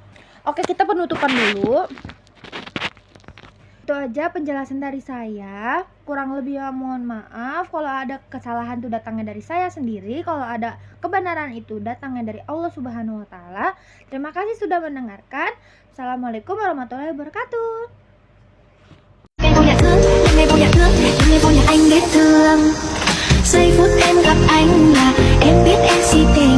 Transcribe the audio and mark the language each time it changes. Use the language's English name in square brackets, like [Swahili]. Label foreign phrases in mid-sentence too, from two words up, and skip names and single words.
[Indonesian] Oke, kita penutupan dulu. Itu aja penjelasan dari saya. Kurang lebih mohon maaf kalau ada kesalahan itu datangnya dari saya sendiri, kalau ada kebenaran itu datangnya dari [Arabic] الله سبحانه وتعالى. [Indonesian] Terima kasih sudah mendengarkan. [Arabic] السلام عليكم ورحمة الله وبركاته. [Vietnamese] Ngày vô nhà thương, ngày vô nhà thương, ngày vô nhà anh ghét thương. Giây phút em gặp anh là em biết em si